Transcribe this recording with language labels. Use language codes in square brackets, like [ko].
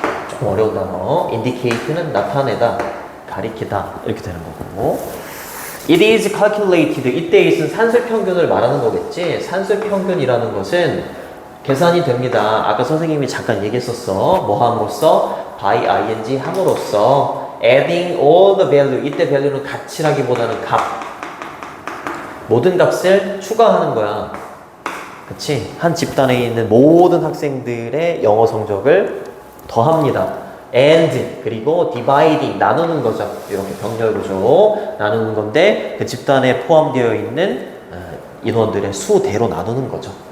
[ko] 조금 어려운 단어. indicate는 나타내다, 가리키다 이렇게 되는 거고. [en] It is calculated. [ko] 이때 있은 산술평균을 말하는 거겠지. 산술평균이라는 것은 계산이 됩니다. 아까 선생님이 잠깐 얘기했었어. 뭐 함으로써? [en] by ing [ko] 함으로써 [en] adding all the value. [ko] 이때 value는 가치라기보다는 값. 모든 값을 추가하는 거야. 그치? 한 집단에 있는 모든 학생들의 영어 성적을 더합니다. and 그리고 dividing 나누는 거죠. 이렇게 병렬구조 나누는 건데 그 집단에 포함되어 있는 인원들의 수대로 나누는 거죠.